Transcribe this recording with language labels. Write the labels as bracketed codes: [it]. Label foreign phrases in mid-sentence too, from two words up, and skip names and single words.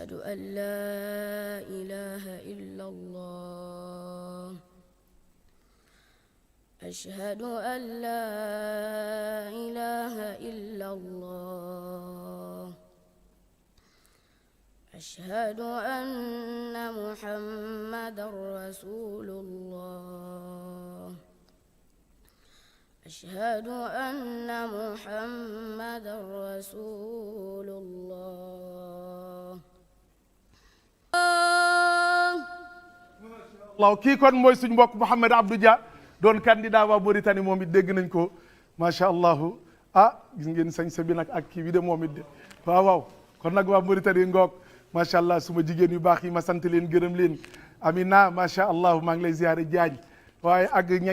[ar] أن لا إله إلا الله أشهد أن لا إله إلا الله أشهد أن محمدا رسول الله أشهد أن محمدا رسول الله [wo] waaw kii kon mooy suñ mbokk Mouhamed Abdou Dia doon candidat waa Mauritanie moom it dégg nañ ko [ar] ما شاء الله [wo] gis ngeen sañse bi nag ak kii bi de moom it de waaw kon nag waa Mauritanie ngoog [ar] ما شاء الله [wo] suma jigéen yu baax yi ma sant leen gërëm leen Amina [ar] ما شاء الله [wo] maa ngi lay ziare Diagne waaye ak ña